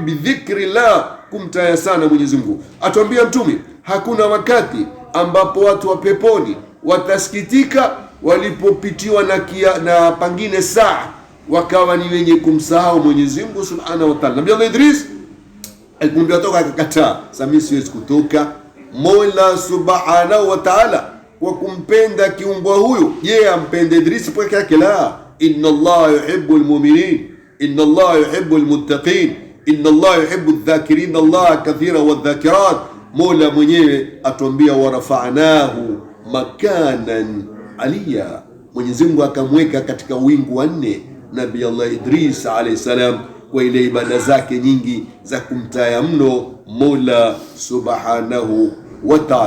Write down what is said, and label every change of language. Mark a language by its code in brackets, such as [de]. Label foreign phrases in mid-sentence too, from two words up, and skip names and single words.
[sw] Bidhikrillah, kumtaya sana Mwenyezi Mungu. Atuambia Mtume, hakuna wakati ambapo watu wa peponi watasikitika walipopitiwa na pangine saa, wakawa ni wenye kumsahau Mwenyezi Mungu [ar] سبحانه وتعالى. [sw] Nabii Allah Idris alipoambiwa toka, akakataa. Sasa mimi siwezi kutoka. Mola [ar] سبحانه وتعالى [sw] kwa kumpenda kiumbwa huyu, je, ampende Idris peke yake? [ar] La, إن الله يحب المؤمنين إن الله يحب المتقين إن الله يحب الذاكرين الله كثيرا والذاكرات. [sw] Mola mwenyewe atuambia [ar] ورفعناه مكانا عليا, [sw] Mwenyezi Mungu akamweka katika wingu wa 4 Nabii Allah Idris [ar] عليه السلام, [sw] kwa ile ibada zake nyingi za kumtaya mno Mola [ar] سبحانه وتعالى.